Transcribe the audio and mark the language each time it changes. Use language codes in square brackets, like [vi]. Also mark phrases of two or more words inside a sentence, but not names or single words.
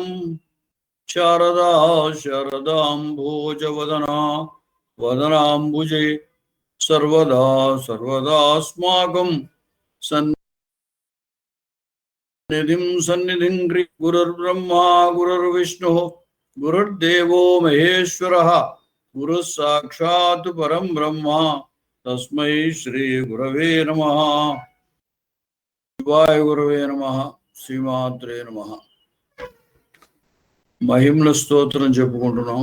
[sa] शारदा शारदाम्भोजवदना वदनाम्बुजे सर्वदा सर्वदास्माकं सन्निधिं गुरुर्ब्रह्मा गुरुर्विष्णुः गुरुर्देवो महेश्वरः गुरुः साक्षात् परं ब्रह्म तस्मै श्री गुरवे नमः। శివాయ గురవే నమః. శ్రీమాత్రే నమః. [te] మహిమల స్తోత్రం చెప్పుకుంటున్నాం.